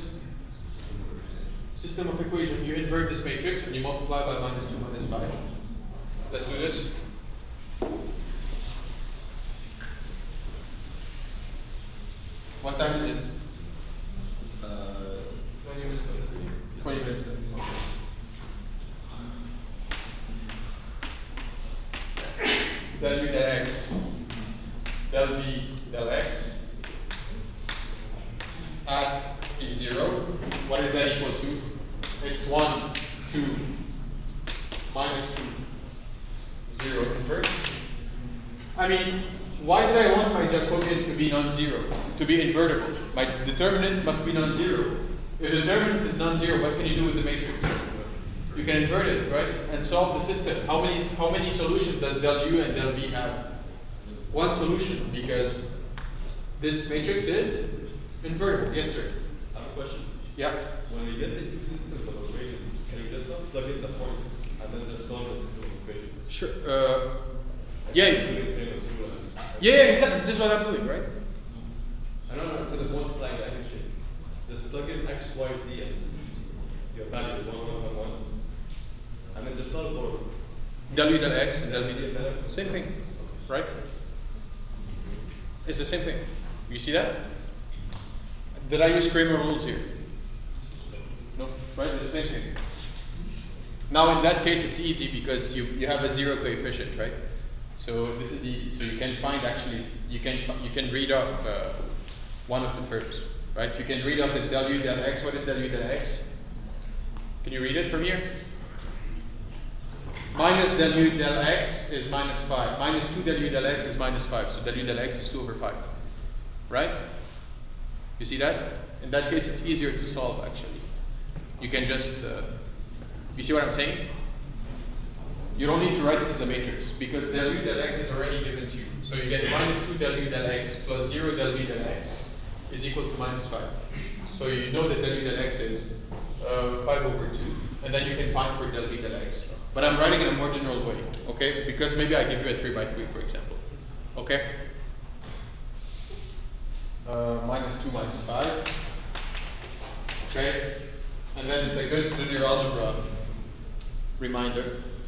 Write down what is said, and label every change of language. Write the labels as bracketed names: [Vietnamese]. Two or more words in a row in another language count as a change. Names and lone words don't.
[English] System of equation. You invert this matrix and you multiply by minus 2 minus 5. Let's do this. What time is it? 20 minutes. 20 minutes. Del u del x, del v del x at t0. What is that equal to? It's 1, 2, minus 2, 0 invert. I mean, why did I want my Jacobian to be non-zero, to be invertible? My determinant must be non-zero. If the determinant is non-zero, what can you do with the matrix? You can invert it, right? And solve the system. How many solutions does del u and del v have? One solution, because this matrix is invertible. Yes, sir. I have a question. Yeah. When we get the two systems of equation, can you just not plug in the point and then just solve the system of equation? Sure. Yeah. Yeah, exactly. This is what I'm doing, right? I don't know, instead of multiplying the addition, just plug in x, y, z and your value is 1, 1, 1, 1. And then just solve for Del u del x and del v del x. Same thing, right? It's the same thing. You see that? Did I use Kramer rules here? No, right? It's the same thing. Now in that case it's easy because you have a zero coefficient, right? So this is easy. So you can find actually you can read off one of the terms, right? You can read off the del u del x. What is del u del x? Can you read it from here? Minus del u del x is minus 5. Minus 2 del u del x is minus 5. So del u del x is 2 over 5. Right? You see that? In that case, it's easier to solve actually. You can just, you see what I'm saying? You don't need to write this as a matrix because del u del x is already given to you. So you get minus 2 del u del x plus 0 del v del x is equal to minus 5. So you know that del u del x is 5 over 2. And then you can find for del v del x. But I'm writing in a more general way, okay? Because maybe I give you a 3 by 3, for example. Okay? Minus 2 minus 5. Okay? And then it's a good linear algebra reminder.